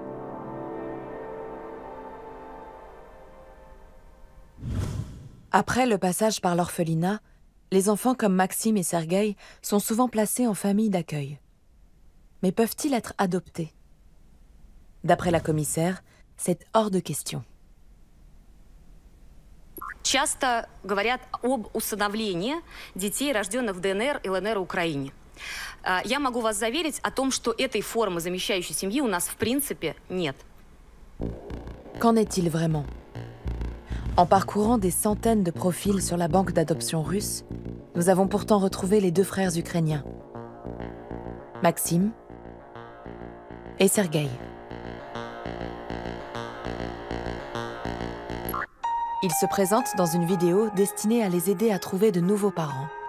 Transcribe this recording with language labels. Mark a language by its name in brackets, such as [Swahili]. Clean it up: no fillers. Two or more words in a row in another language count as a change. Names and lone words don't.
[French] Après le passage par l'orphelinat, les enfants comme Maxime et Sergueï sont souvent placés en famille d'accueil. Mais peuvent-ils être adoptés? D'après la commissaire, c'est hors de question. [Russian] Часто говорят об усыновлении детей, рожденных в ДНР и ЛНР Украине. Я могу вас заверить о том, что этой формы замещающей семьи у нас в принципе нет. [French] Qu'en est-il vraiment? En parcourant des centaines de profils sur la banque d'adoption russe, nous avons pourtant retrouvé les deux frères ukrainiens, Maxime et Sergueï. Ils se présentent dans une vidéo destinée à les aider à trouver de nouveaux parents.